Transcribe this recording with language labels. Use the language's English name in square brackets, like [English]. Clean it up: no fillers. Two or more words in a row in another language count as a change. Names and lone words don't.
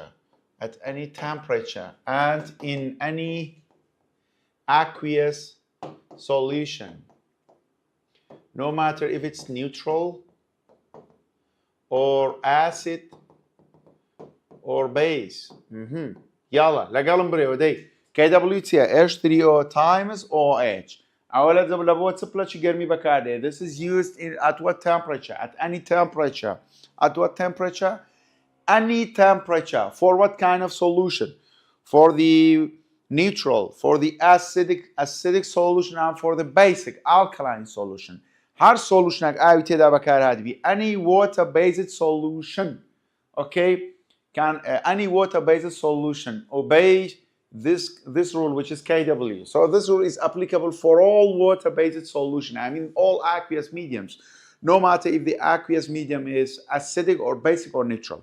[English] At any temperature and in any aqueous solution. No matter if it's neutral or acid or base. Yalla, [Central Kurdish] لەگەڵم برێوە دەی. [English] KW H3O times OH. This is used at what temperature? At any temperature. At what temperature? Any temperature. For what kind of solution? For the neutral for the acidic solution and for the basic alkaline solution. [Central Kurdish] هر solution ئاوی تێدا بەکارهاتبی. [English] Any water-based solution, okay, can any water-based solution obey this rule, which is KW. So this rule is applicable for all water-based solution. I mean all aqueous mediums, no matter if the aqueous medium is acidic or basic or neutral.